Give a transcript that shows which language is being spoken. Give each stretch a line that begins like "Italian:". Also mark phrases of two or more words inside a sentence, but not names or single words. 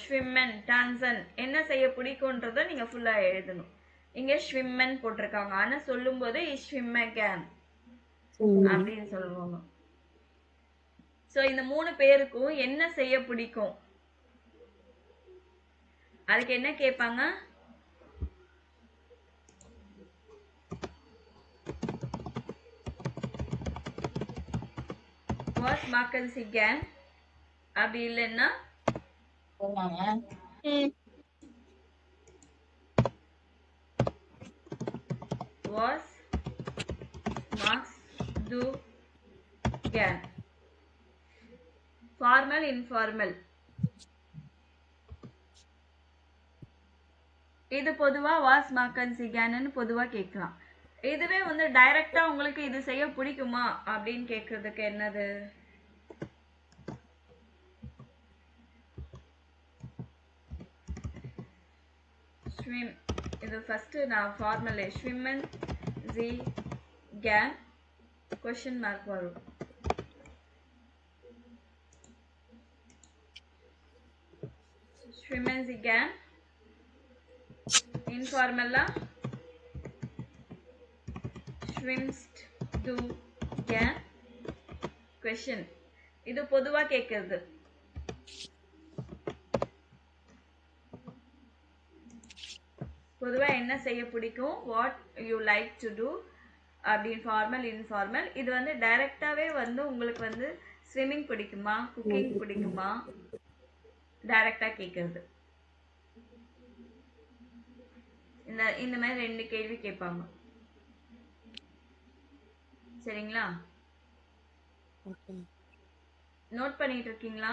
German: schwimmen, tanzen
Tamil: என்ன செய்ய பிடிக்கும்ன்றத நீங்க ஃபுல்லா எழுதணும். இங்க ஸ்விம்மன் போட்டிருக்காங்க. ஆனா சொல்லும் போது
German: schwimme gern
Tamil: அப்படின்னு சொல்லுவாங்க. சோ இந்த 3 பேருக்கும் என்ன செய்ய பிடிக்கும்? அதுக்கு என்ன கேட்பாங்க?
German: was machen Sie gern?
Tamil: அப்படி இல்லைன்னா
German: was machst du gern?
English: formal, informal.
Tamil: இது பொதுவா
German: was machen
Tamil: சிகான்னு பொதுவா கேட்கலாம். இதுவே வந்து டைரக்டா உங்களுக்கு இது செய்ய பிடிக்குமா அப்படின்னு கேக்குறதுக்கு என்னது? ஸ்விம். இது ஃபர்ஸ்ட் நான் ஃபார்மல்
German: schwimmen Sie gern
English: question mark
Tamil: வரும்.
German: schwimmen Sie gern.
Tamil: இன்ஃபார்மலா
German: schwimmst du gern?
Tamil: question. இது பொதுவா கேக்குறது. பொதுவா என்ன செய்ய பிடிக்கும்?
English: what you like to do
Tamil: அப்படி
English: formal, informal.
Tamil: இது வந்து டைரக்டாவே வந்து உங்களுக்கு வந்து ஸ்விம்மிங் பிடிக்குமா, குக்கிங் பிடிக்குமா, டைரக்டா கேக்குறது. இந்த மாதிரி 2 கேள்வி கேட்பாங்க. சரிங்களா? நோட் பண்ணிட்டு இருக்கீங்களா?